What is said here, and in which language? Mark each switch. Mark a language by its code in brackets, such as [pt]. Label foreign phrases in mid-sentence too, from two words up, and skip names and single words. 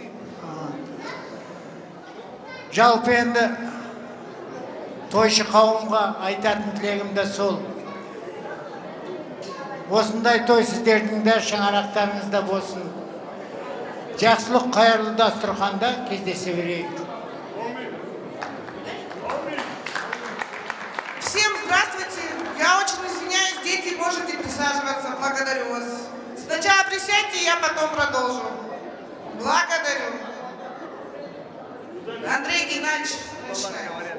[kk] Жалпы енді тойшы қауымға айтатын тілегім де сол. Осындай той сіздердің де шаңырақтарыңызда болсын. Жақсылық қайырлы дастарханда кездесе берейік. [ru] Всем здравствуйте. Я очень извиняюсь, дети, можете присаживаться. Благодарю вас. Сначала присядьте, я потом продолжу. Благодарю. Андрей Геннадьевич, начинаем.